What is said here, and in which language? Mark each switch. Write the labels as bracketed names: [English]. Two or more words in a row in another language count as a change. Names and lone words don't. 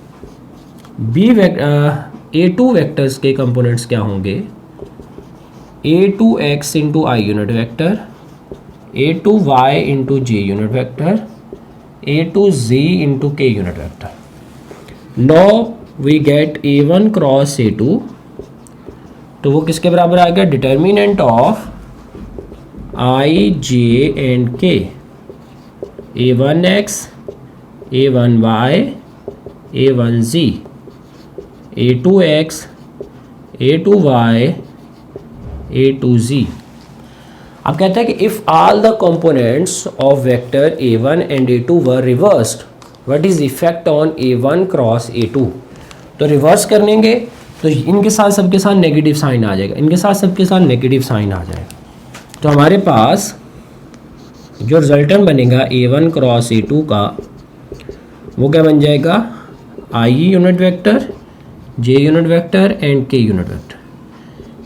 [Hindi] A2 वेक्टर्स के कंपोनेंट्स क्या होंगे, A2x [English] into i unit vector, A2y into j unit vector, A2z into k unit vector. 9 we get A1 cross A2, [Hindi] तो वो किसके बराबर आ गया? [English] determinant of I, J and K, A1X, A1Y, A1Z, A2X, A2Y, A2Z। अब कहता है कि if all the components of vector A1 and A2 were reversed, what is effect on A1 cross A2. [Hindi] तो रिवर्स करेंगे तो इनके साथ सबके साथ [English] negative sign [Hindi] आ जाएगा, इनके साथ सबके साथ [English] negative sign [Hindi] आ जाएगा। तो हमारे पास जो रिजल्टेंट बनेगा A1 क्रॉस A2 का, वो क्या बन जाएगा? [English] I unit vector, J unit vector and K unit vector.